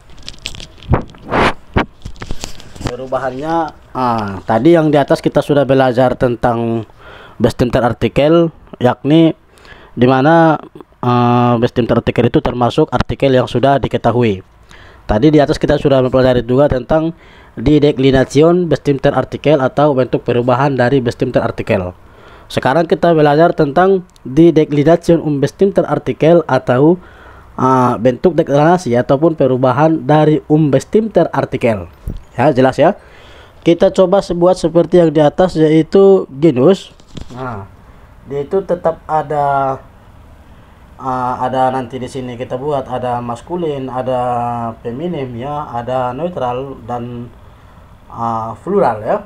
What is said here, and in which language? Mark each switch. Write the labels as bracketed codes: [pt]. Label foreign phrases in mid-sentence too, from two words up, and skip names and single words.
[id] Perubahannya, tadi yang di atas kita sudah belajar tentang [de] bestimmter artikel, [id] yakni dimana [de] bestimmter artikel [id] itu termasuk artikel yang sudah diketahui. Tadi di atas kita sudah mempelajari juga tentang [de] die Deklination bestimmter Artikel [id] atau bentuk perubahan dari [de] bestimmter Artikel. [id] Sekarang kita belajar tentang [de] die Deklination bestimmter Artikel [id] atau bentuk deklinasi ataupun perubahan dari [de] bestimmter Artikel. [id] Ya, jelas ya. Kita coba buat seperti yang di atas, yaitu genus. Nah, dia itu tetap ada nanti di sini kita buat ada maskulin, ada feminim ya, ada neutral dan plural ya.